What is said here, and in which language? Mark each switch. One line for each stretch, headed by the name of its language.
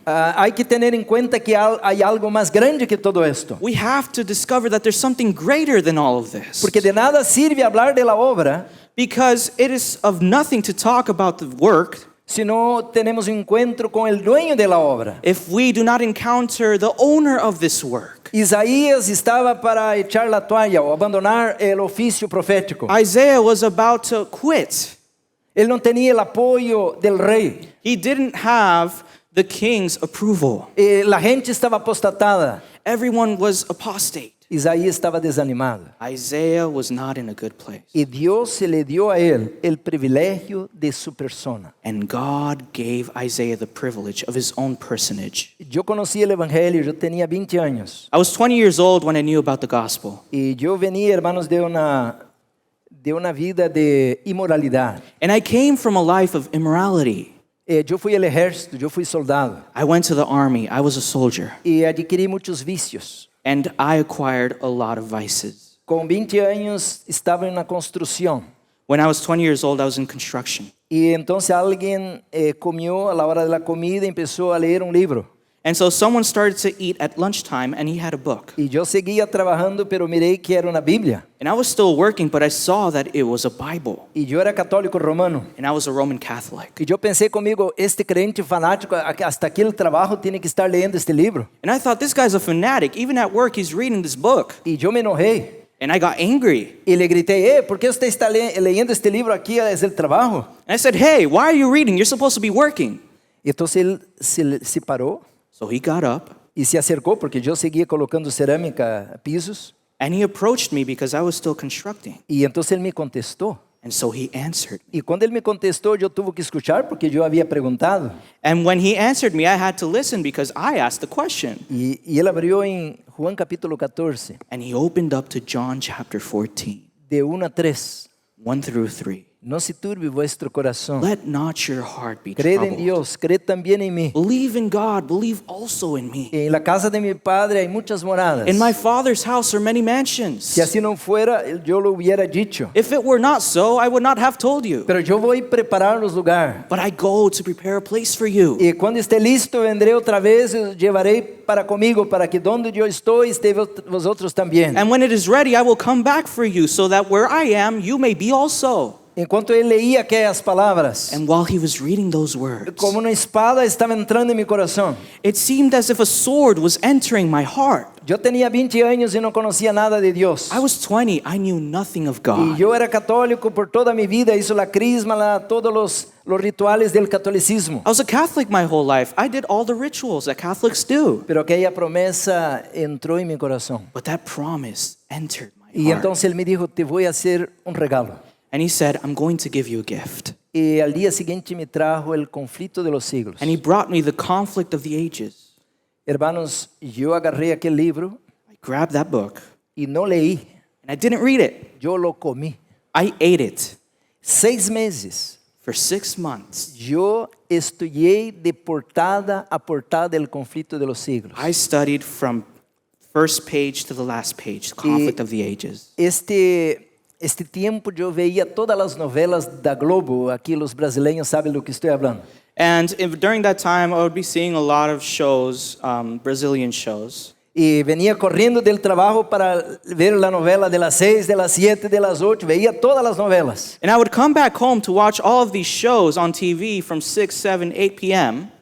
Spanish: hay que tener en cuenta que hay algo más grande que todo esto.
English: we have to discover that there's something greater than all of this.
Spanish: Porque de nada sirve hablar de la obra
English: Because it is of nothing to talk about the work
Spanish: si no tenemos un encuentro con el dueño de la obra.
English: if we do not encounter the owner of this work.
Spanish: Isaías estaba para echar la toalla o abandonar el oficio profético.
English: Isaiah was about to quit.
Spanish: Él no tenía el apoyo del rey.
English: He didn't have the king's approval.
Spanish: La gente estaba apostatada.
English: Everyone was apostate.
Spanish: Isaías estaba desanimado.
English: Isaiah was not in a good place.
Spanish: Y Dios se le dio a él el privilegio de su persona.
English: And God gave Isaiah the privilege of his own personage.
Spanish: Yo conocí el evangelio, yo tenía 20 años.
English: I was 20 years old when I knew about the gospel.
Spanish: Y yo venía, hermanos, de una vida de inmoralidad.
English: And I came from a life of immorality.
Spanish: Yo fui al ejército, yo fui soldado.
English: I went to the army. I was a soldier.
Spanish: Y adquirí muchos vicios.
English: And I acquired a lot of vices.
Spanish: Con 20 años estaba en una construcción.
English: When I was 20 years old, I was in construction.
Spanish: Y entonces alguien comió a la hora de la comida y empezó a leer un libro.
English: And so someone started to eat at lunchtime, and he had a book.
Spanish: Y yo seguía trabajando, pero miré que era una Biblia.
English: And I was still working, but I saw that it was a Bible.
Spanish: Y yo era católico romano.
English: And I was a Roman Catholic.
Spanish: Y yo pensé conmigo, este crente fanático, hasta aquí el trabajo tiene que estar leyendo este libro.
English: And I thought, this guy's a fanatic. Even at work, he's reading this book.
Spanish: Y yo me enojé.
English: And I got angry.
Spanish: Y le grité, ¿por qué usted está leyendo este libro aquí desde el trabajo?
English: And I said, hey, why are you reading? You're supposed to be working.
Spanish: Y entonces él se paró
English: So he got up,
Spanish: y se acercó, porque yo seguía colocando cerámica a pisos.
English: and he approached me because I was still constructing.
Spanish: Y entonces él me contestó.
English: And so he answered.
Spanish: Y cuando él me contestó, yo tuve que escuchar porque yo había preguntado.
English: And when he answered me, I had to listen because I asked the question.
Spanish: Y él abrió en Juan capítulo 14,
English: And he opened up to John chapter 14,
Spanish: de 1 a 3.
English: 1 through 3.
Spanish: No se turbe vuestro corazón.
English: Let not your heart be
Spanish: Creed en
English: troubled.
Spanish: Dios, creed también en mí.
English: Believe in God, believe also in me.
Spanish: En la casa de mi padre hay muchas moradas.
English: In my Father's house are many mansions.
Spanish: Si así no fuera, yo lo hubiera dicho.
English: If it were not so, I would not have told you.
Spanish: Pero yo voy a prepararlos lugar.
English: But I go to prepare a place for you.
Spanish: Y cuando esté listo, vendré otra vez y os llevaré para conmigo, para que donde yo estoy, esté vosotros también.
English: And when it is ready, I will come back for you, so that where I am, you may be also.
Spanish: Enquanto él leía aquellas palabras,
English: And while he was reading those words,
Spanish: como una espada estaba entrando en mi corazón.
English: it seemed as if a sword was entering my heart.
Spanish: Yo tenía 20 años y no conocía nada de Dios.
English: I was 20, I knew nothing of
Spanish: Y
English: God.
Spanish: yo era católico por toda mi vida, hizo la crisma, todos los rituales del catolicismo.
English: I was a Catholic my whole life. I did all the rituals that Catholics do.
Spanish: Pero aquella promesa entró en mi corazón.
English: But that promise entered my
Spanish: Y
English: heart.
Spanish: entonces él me dijo, te voy a hacer un regalo.
English: And he said, I'm going to give you a gift.
Spanish: Y al día siguiente me trajo el conflicto de los siglos.
English: And he brought me the conflict of the ages.
Spanish: Hermanos, yo agarré aquel libro
English: I grabbed that book,
Spanish: y no leí,
English: and I didn't read it.
Spanish: yo lo comí.
English: I ate it
Spanish: 6 meses.
English: for 6 months.
Spanish: Yo estudié de portada a portada el conflicto de los siglos.
English: I studied from first page to the last page, the conflict of the ages.
Spanish: Este tiempo yo veía todas las novelas da Globo. Aquí los brasileños saben lo que estoy hablando.
English: And during that time, I would be seeing a lot of shows, Brazilian shows.
Spanish: Y venía corriendo del trabajo para ver la novela de las 6, de las 7, de las 8. Veía todas las novelas.
English: And I would come back home to watch all of these shows on TV from 6, 7, 8 p.m.